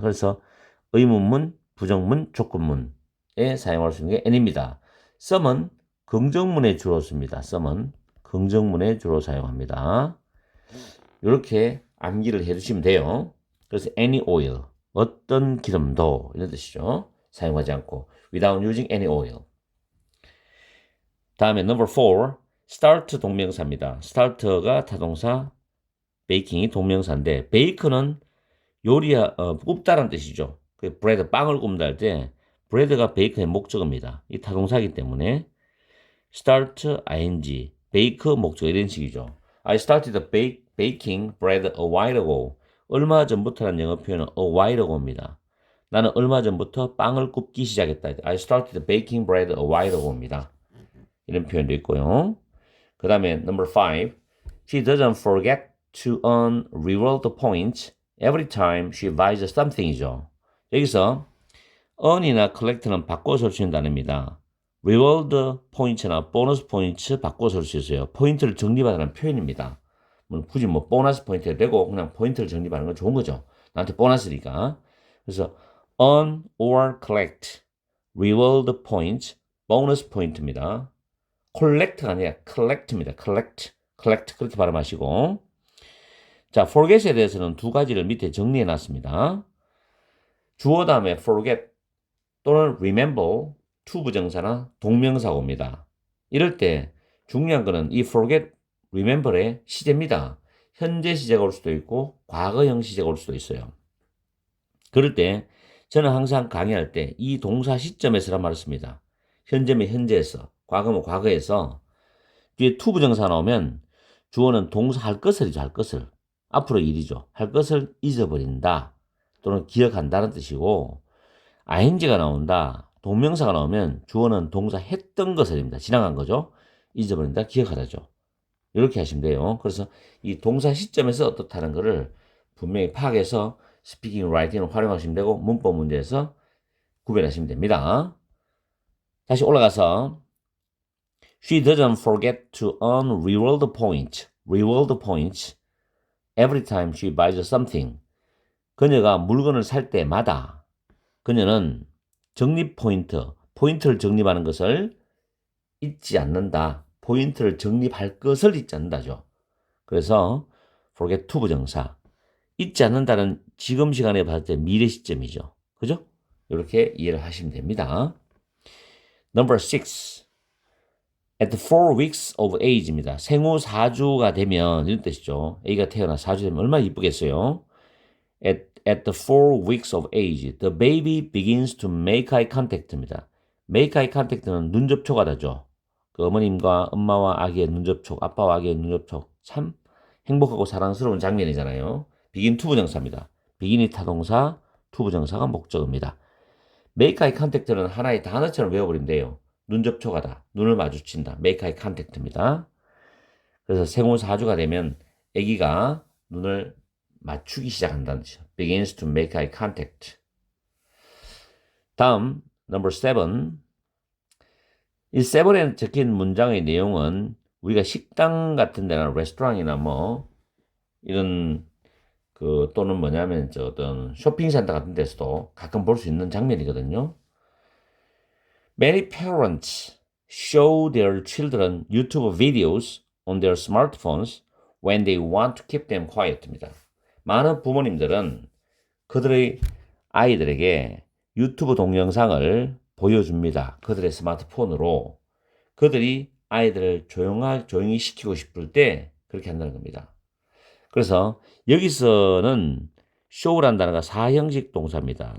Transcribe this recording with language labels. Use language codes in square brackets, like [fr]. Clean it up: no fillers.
[ko] 그래서 의문문, 부정문, 조건문에 사용할 수 있는 게 any입니다. some은 긍정문에 주로 씁니다. some은 긍정문에 주로 사용합니다. 이렇게 암기를 해주시면 돼요. 그래서 any oil, 어떤 기름도 이런 뜻이죠. 사용하지 않고 [en] without using any oil. [ko] 다음에 number 4, start 동명사입니다. start가 타동사, baking이 동명사인데 bake는 굽다라는 뜻이죠. bread, 빵을 굽다 할 때 bread가 bake의 목적어입니다. 이 타동사이기 때문에 start ing, bake 목적어 이런 식이죠. [en] I started baking bread a while ago. [ko] 얼마 전부터라는 영어 표현은 a while ago입니다. 나는 얼마 전부터 빵을 굽기 시작했다. [en] I started baking bread a while ago입니다. 이런 표현도 있고요. [ko] 그 다음에 number 5. [en] She doesn't forget to earn reward points every time she buys something이죠. [ko] 여기서 earn이나 collect는 바꿔 쓸 수 있는 단어입니다. reward points나 bonus points 바꿔 쓸 수 있어요. 포인트를 적립하다는 표현입니다. 굳이 보너스 포인트가 되고 그냥 포인트를 적립하는 건 좋은 거죠. 나한테 보너스니까. 그래서 earn or collect reward points, bonus point입니다. collect가 아니라 collect입니다. collect 그렇게 발음하시고. 자, forget에 대해서는 두 가지를 밑에 정리해 놨습니다. 주어 다음에 forget 또는 remember to 부정사나 동명사가 옵니다. 이럴 때 중요한 거는 이 forget, remember의 시제입니다. 현재 시제가 올 수도 있고 과거형 시제가 올 수도 있어요. 그럴 때 저는 항상 강의할 때 이 동사 시점에서란 말을 씁니다. 현재면 현재에서, 과거면 과거에서 뒤에 to 부정사 나오면 주어는 동사 할 것을이죠. 할 것을. 앞으로 일이죠. 할 것을 잊어버린다 또는 기억한다는 뜻이고 ing가 나온다. 동명사가 나오면 주어는 동사 했던 것을입니다. 지나간 거죠. 잊어버린다, 기억하다죠. 이렇게 하시면 돼요. 그래서 이 동사 시점에서 어떻다는 거를 분명히 파악해서 스피킹, 라이팅을 활용하시면 되고 문법 문제에서 구별하시면 됩니다. 다시 올라가서 [en] She doesn't forget to earn reward points every time she buys something. [ko] 그녀가 물건을 살 때마다 그녀는 적립 포인트를 적립하는 것을 잊지 않는다. 포인트를 적립할 것을 잊지 않는다죠. 그래서 forget to 부정사. 잊지 않는다는 지금 시간에 봤을 때 미래 시점이죠. 그죠? 이렇게 이해를 하시면 됩니다. [en] Number 6. At 4 weeks of age입니다. [ko] 생후 4주가 되면 이런 뜻이죠. A가 태어나 4주 되면 얼마나 이쁘겠어요. [en] At the 4 weeks of age, the baby begins to make eye contact입니다. [ko] make eye contact는 눈 접촉하다죠. 그 어머님과 엄마와 아기의 눈 접촉, 아빠와 아기의 눈 접촉. 참 행복하고 사랑스러운 장면이잖아요. begin to 부정사입니다. begin이 타동사, to 부정사가 목적어입니다. make eye contact는 하나의 단어처럼 외워버리면 돼요. 눈 접촉하다, 눈을 마주친다. [en] make eye contact입니다. [ko] 그래서 생후 4주가 되면 아기가 눈을 맞추기 시작한다는 뜻이죠. [en] begins to make eye contact. [ko] 다음, number 7. 이 7에 적힌 문장의 내용은 우리가 식당 같은 데나 레스토랑이나 뭐 이런 그 또는 뭐냐면 저 어떤 쇼핑센터 같은 데서도 가끔 볼 수 있는 장면이거든요. [en] Many parents show their children YouTube videos on their smartphones when they want to keep them quiet입니다. [ko] 많은 부모님들은 그들의 아이들에게 유튜브 동영상을 보여줍니다. 그들의 스마트폰으로. 그들이 아이들을 조용히 시키고 싶을 때 그렇게 한다는 겁니다. 그래서 여기서는 show라는 단어가 사형식 동사입니다.